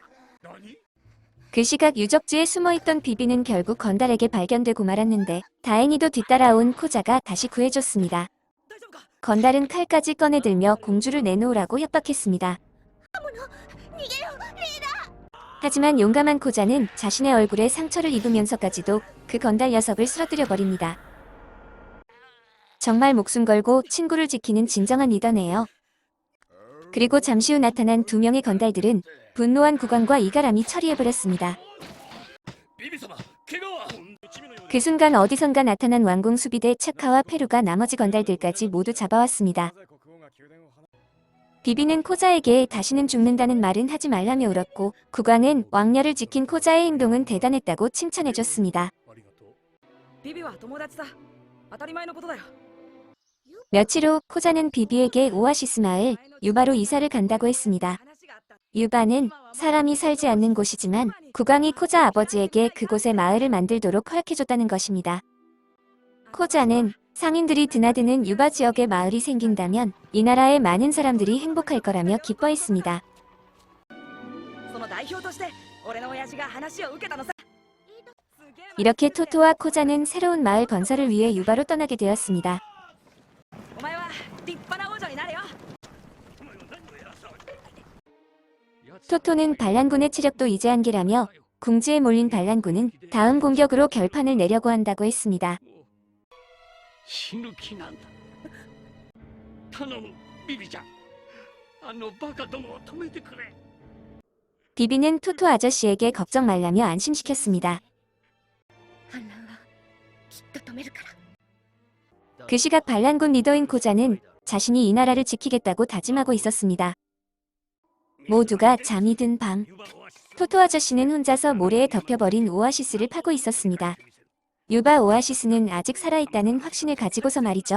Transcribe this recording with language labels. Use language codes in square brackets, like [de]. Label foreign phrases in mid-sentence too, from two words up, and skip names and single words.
[ko] 그 시각 유적지에 숨어있던 비비는 결국 건달에게 발견되고 말았는데 다행히도 뒤따라온 코자가 다시 구해줬습니다. [ja] 大丈夫か。 [ko] 건달은 칼까지 꺼내들며 공주를 내놓으라고 협박했습니다. [ja] 逃げよリーダー。 [ko] 하지만 용감한 코자는 자신의 얼굴에 상처를 입으면서까지도 그 건달 녀석을 쓰러뜨려 버립니다. 정말 목숨 걸고 친구를 지키는 진정한 리더네요. 그리고 잠시 후 나타난 두 명의 건달들은 분노한 국왕과 이가람이 처리해버렸습니다. [ja] ビビ様、怪我は。 [ko] 그 순간 어디선가 나타난 왕궁 수비대 차카와 페루가 나머지 건달들까지 모두 잡아왔습니다. 비비는 코자에게 다시는 죽는다는 말은 하지 말라며 울었고 국왕은 왕녀를 지킨 코자의 행동은 대단했다고 칭찬해줬습니다. [ja] ビビは友達だ。当たり前のことだよ。 [ko] 며칠 후 코자는 비비에게 오아시스 마을 유바로 이사를 간다고 했습니다. [ja] 話があった。 [ko] 유바는 사람이 살지 않는 곳이지만 국왕이 코자 아버지에게 그곳에 마을을 만들도록 허락해줬다는 것입니다. 코자는 상인들이 드나드는 유바 지역에 마을이 생긴다면 이 나라의 많은 사람들이 행복할 거라며 기뻐했습니다. [ja] その代表として俺の親父が話を受けたのさ。 [ko] 이렇게 토토와 코자는 새로운 마을 건설을 위해 유바로 떠나게 되었습니다. [ja] お前は立派な王女になれよ。 [ko] 토토는 반란군의 체력도 이제 한계라며 궁지에 몰린 반란군은 다음 공격으로 결판을 내려고 한다고 했습니다. [ja] 死ぬ気なんだ。頼む、ビビちゃん。あのバカどもを止めてくれ。 [ko] 비비는 토토 아저씨에게 걱정 말라며 안심시켰습니다. [ja] 反乱はきっと止めるから。 [ko] 그 시각 반란군 리더인 코자는 자신이 이 나라를 지키겠다고 다짐하고 있었습니다. 모두가 잠이 든 밤, 토토 아저씨는 혼자서 모래에 덮여버린 오아시스를 파고 있었습니다. 유바 오아시스는 아직 살아있다는 확신을 가지고서 말이죠.